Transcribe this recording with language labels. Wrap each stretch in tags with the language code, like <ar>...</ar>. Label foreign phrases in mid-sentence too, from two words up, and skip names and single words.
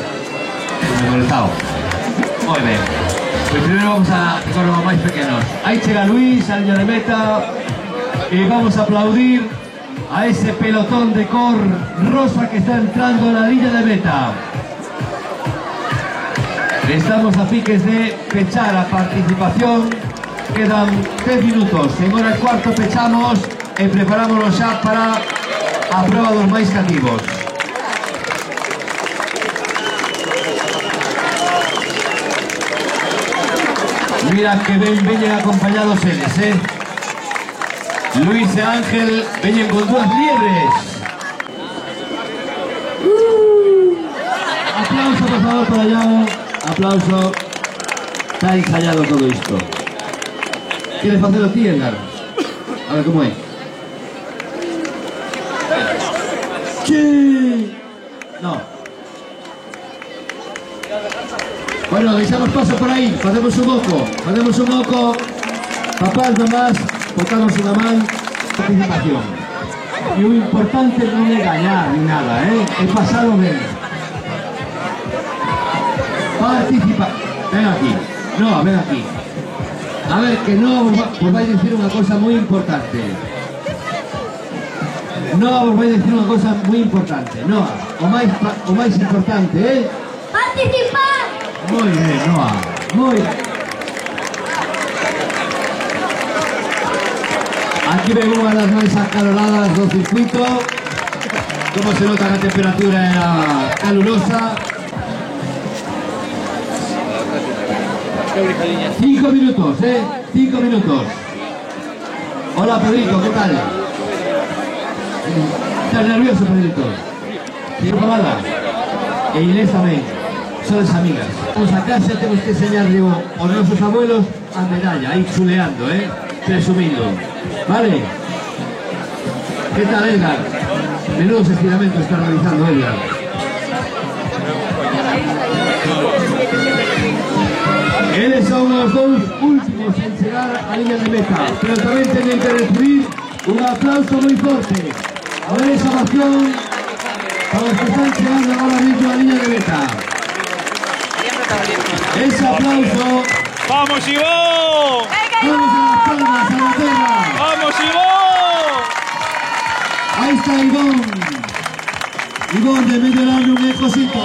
<es>Memorizado. Muy bien. Pues primero vamos a con los más pequeños. Ahí llega Luis, a línea de meta. Y vamos a aplaudir a ese pelotón de cor rosa que está entrando en la línea de meta.</es> <gl>Estamos a piques de pechar a participación. Quedan 10 minutos.</gl> <es>En hora y cuarto</es> <gl>pechamos y preparámonos xa para a prova dos máis cativos. Mira que veñen acompañados eles, Luis e Ángel veñen con 2 liebres.</gl> <es>Aplauso, por favor, para allá. Aplauso.</es> <gl>Está ensayado todo isto.</gl> <es>¿Quieres hacerlo</es> <gl>ti, Edgar?</gl> <es>A ver cómo es. ¡Sí! No.</es> <gl>Bueno, deixamos paso por aí. Facemos un oco. Papás, mamás, botamos unha man. Participación. E o importante non é gañar ni nada, é pasalo ben. Participa. Ven aquí.</gl> <es>No, ven aquí. A ver, que no os vais a decir una cosa muy importante. No, os vais a decir una cosa muy importante.</es> <gl>Noa, o máis importante, Participar.</gl> <es>Muy bien, Noa. Muy bien.</es> <gl>Aquí ven unha das máis acaloradas do circuito. Como se nota que a temperatura era calurosa. 5 minutos, 5 minutos.</gl> <es>Hola, Pedrito, ¿qué tal? ¿Estás nervioso, Pedrito? ¿Tienes probada?</es> <gl>E Inés tamén. Son as amigas. Vamos a casa, temos que enseñarle aos nosos abuelos a medalla, aí chuleando, presumindo.</gl> <es>Vale? ¿Qué tal, Edgar?</es> <gl>Menudos estiramentos está realizando Edgar. Eles son os 2 últimos en chegar a línea de meta, pero tamén teñen que recibir un aplauso moi forte. A ver esa ovación para os que están chegando agora mismo a línea de meta. Ese aplauso.</gl> <es>¡Vamos, Ivón! Vamos a las palmas, a la tierra. ¡Vamos, Ivón! Ahí está Ivón. Ivón de medio largo un ecosito.</es>